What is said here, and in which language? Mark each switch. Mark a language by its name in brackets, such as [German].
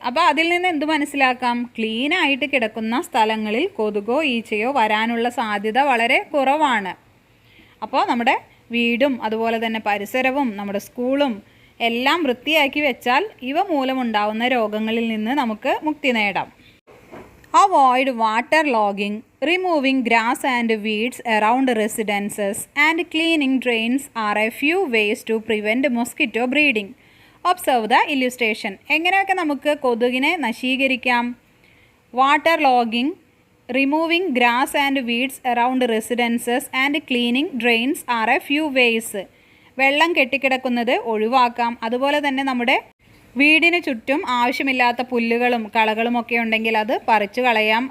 [Malayalam] അപ്പോൾ അതിൽ നിന്ന് എന്ത് മനസ്സിലാക്കാം? ക്ലീനായിട്ട് കിടക്കുന്ന സ്ഥലങ്ങളിൽ കൊതുകോ ഈച്ചയോ വരാനുള്ള സാധ്യത വളരെ കുറവാണ്. അപ്പോൾ നമ്മുടെ വീടും അതുപോലെ തന്നെ പരിസരവും നമ്മുടെ സ്കൂളും എല്ലാം വൃത്തിയാക്കി വെച്ചാൽ ഇവ മൂലമുണ്ടാവുന്ന രോഗങ്ങളിൽ നിന്ന് നമുക്ക് മുക്തി നേടാം. [English] Avoid waterlogging, removing grass and weeds around residences and cleaning drains are a few ways to prevent mosquito breeding. Observe the illustration. [Malayalam] എങ്ങനെയൊക്കെ നമുക്ക് കൊതുകിനെ നശീകരിക്കാം? [English] Water logging, removing grass and weeds around residences and cleaning drains are a few ways. [Malayalam] വെള്ളം കെട്ടിക്കിടക്കുന്നത് ഒഴിവാക്കാം. അതുപോലെ തന്നെ നമ്മുടെ വീടിന് ചുറ്റും ആവശ്യമില്ലാത്ത പുല്ലുകളും കളകളും ഒക്കെ ഉണ്ടെങ്കിൽ അത് പറിച്ചു കളയാം.